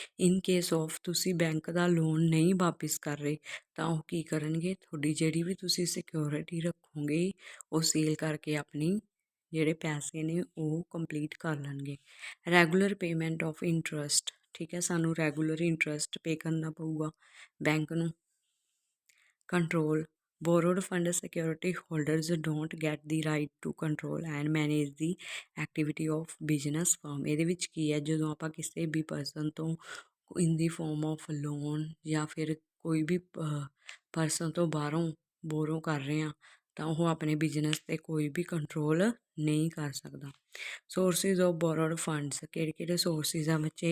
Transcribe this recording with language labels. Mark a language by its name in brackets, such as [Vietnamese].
[Punjabi] In case of ਤੁਸੀਂ bank ਦਾ loan ਨਹੀਂ ਵਾਪਿਸ ਕਰ ਰਹੇ ਤਾਂ ਉਹ ਕੀ ਕਰਨਗੇ? ਤੁਹਾਡੀ ਜਿਹੜੀ ਵੀ ਤੁਸੀਂ ਸਿਕਿਉਰਿਟੀ ਰੱਖੋਗੇ ਉਹ ਸੇਲ ਕਰਕੇ ਆਪਣੀ ਜਿਹੜੇ ਪੈਸੇ ਨੇ ਉਹ ਕੰਪਲੀਟ ਕਰ ਲੈਣਗੇ। [English] Regular payment of interest. [Punjabi] ਠੀਕ ਹੈ, ਸਾਨੂੰ ਰੈਗੂਲਰ ਇੰਟਰਸਟ ਪੇ ਕਰਨਾ ਪਊਗਾ ਬੈਂਕ ਨੂੰ। [English] Control, borrowed fund security holders don't get the right to control and manage the activity of business firm। [Punjabi] ਇਹਦੇ ਵਿੱਚ ਕੀ ਹੈ? ਜਦੋਂ ਆਪਾਂ ਕਿਸੇ ਵੀ ਪਰਸਨ ਤੋਂ ਇਨ ਦੀ ਫੋਰਮ ਆਫ ਲੋਨ ਜਾਂ ਫਿਰ ਕੋਈ ਵੀ ਪਰਸਨ ਤੋਂ ਬਾਹਰੋਂ ਬੋਰੋ ਕਰ ਰਹੇ ਹਾਂ ਤਾਂ ਉਹ ਆਪਣੇ ਬਿਜ਼ਨਸ 'ਤੇ ਕੋਈ ਵੀ ਕੰਟਰੋਲ ਨਹੀਂ ਕਰ ਸਕਦਾ। ਸੋਰਸਿਸ ਆਫ ਬੋਰੋਡ ਫੰਡਸ, ਕਿਹੜੇ ਕਿਹੜੇ ਸੋਰਸਿਸ ਆ ਬੱਚੇ?